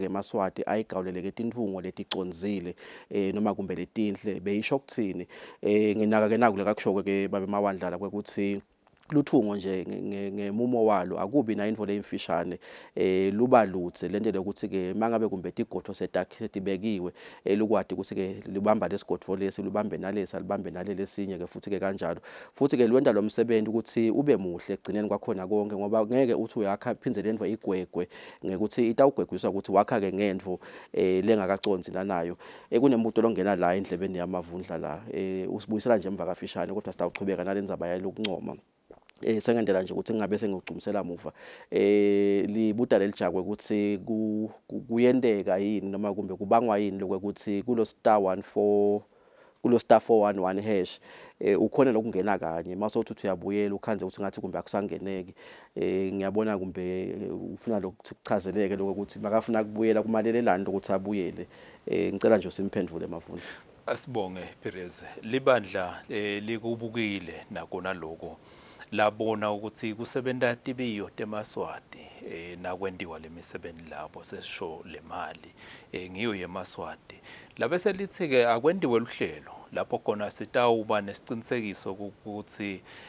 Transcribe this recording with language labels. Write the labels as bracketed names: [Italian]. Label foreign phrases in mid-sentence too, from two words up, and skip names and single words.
[Swati] ke Maswati ayigawuleleke tindvungo leticonzile noma kumbe letinhle beyisho ukuthini nginaka ke naku lekakusho ke baba Mawandla kwekuthi luthungo nje ngemumo walo akubi na indvo leyimfishane luba lutse lento lokuthi ke mangabe kumbe tigodho setibekiwe lukwati ukuthi ke libamba lesigodho lesi lubambe nalesi alibambe nalelesinye ke futhi ke kanjalo futhi ke lwenda lo msebenzi ukuthi ube muhle egcineni kwakhona konke ngoba ngeke uthi uyakha phindze lendvo igwegwe ngekuthi itawugwegwiswa ukuthi wakha ke ngendvo lengakaconzi nanayo kunembuto longena la endlebeni yamavundla la usibuyisela nje emva kafishane kodwa sitawuchubeka nalendzaba yalokuncoma sengendlela nje ukuthi ngingabe sengigcumsela muva libuta lelijakwe ukuthi kuyendeka yini noma kumbe kubangwa yini lokuthi kulo [English] star 411 hash [Swati] ukhona lokungena kanye masothi uthi uyabuyela ukhanze ukuthi ngathi kumbe akusangeneki ngiyabona kumbe ufuna lokuthi kuchazeleke lokuthi makafuna kubuyela kumalelelani lokuthi abuyele ngicela nje simphendule Mavundla. Asibonge Perez libandla likubukile nakona lokho labona ukuthi kusebenta tibiyo temaswati nakwendiwa lemisebenzi lapho sesisho lemali ngiyo yemaswati labese lithi ke akwendiwe luhlelo lapho khona sitawuba nesicinisekiso ukuthi